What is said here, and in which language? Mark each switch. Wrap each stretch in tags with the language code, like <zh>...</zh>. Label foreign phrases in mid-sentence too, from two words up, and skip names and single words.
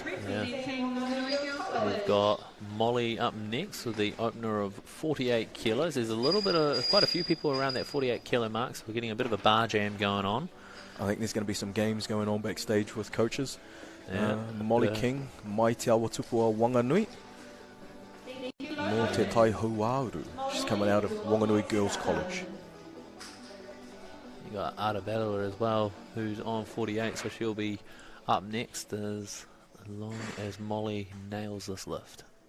<en>Yeah. We've got Molly up next with the opener of 48 kilos. There's a little bit of, quite a few people around that 48 kilo mark, so we're getting a bit of a bar jam going on. I think there's going to be some games going on backstage with coaches. Yeah. Molly King,</en> <mi>Mai Te Awa Tupua Wanganui. Mo Te Tai Huauru.</mi> <en>She's coming out of Wanganui Girls College. You got Arabella as well, who's on 48, so she'll be up next as long as Molly nails this lift.</en>